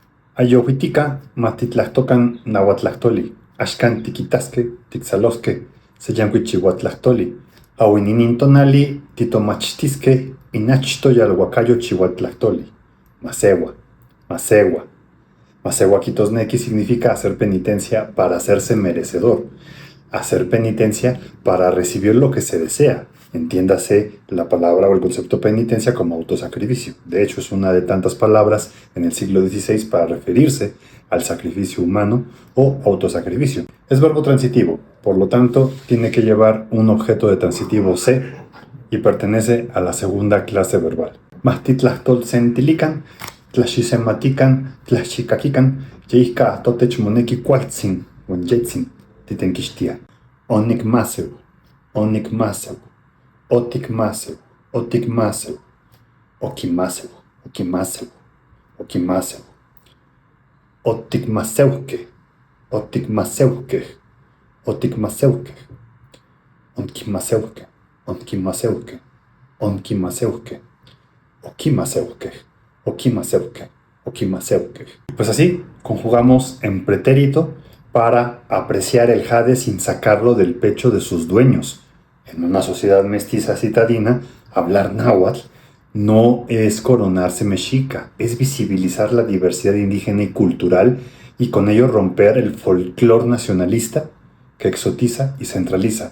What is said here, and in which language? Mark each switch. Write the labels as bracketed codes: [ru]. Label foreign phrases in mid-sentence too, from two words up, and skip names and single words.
[nah] Ayohuitica, matitlahtocan nahuatlactoli, axcan tiquitasque, tixalosque, seyancuichihuatlactoli, auininin tonali, titomachtisque, inachto yalhuacayo chihuatlactoli, masewa, masewa. Masewa quitosnequi [es] significa hacer penitencia para hacerse merecedor, hacer penitencia para recibir lo que se desea. Entiéndase la palabra o el concepto penitencia como autosacrificio. De hecho, es una de tantas palabras en el siglo XVI para referirse al sacrificio humano o autosacrificio. Es verbo transitivo, por lo tanto, tiene que llevar un objeto de transitivo se y pertenece a la segunda clase verbal. [nah] Mahtitlahtolsentilican, tlaxisematican, tlaxicaquican, yeihka atotech moneki cualtzin, onyetzin, titenquixtia. Onikmaseu, onikmaseu, otikmaseu, otikmaseu, okimaseu, okimaseu, okimaseu, otikmaseuque, otikmaseuque, otikmaseuque, onkimaseuque, onkimaseuque, onkimaseuque, okimaseuque, okimaseuque, okimaseuque. [es] Pues así conjugamos en pretérito para apreciar el jade sin sacarlo del pecho de sus dueños. En una sociedad mestiza citadina, hablar náhuatl no es coronarse mexica, es visibilizar la diversidad indígena y cultural y con ello romper el folclore nacionalista que exotiza y centraliza.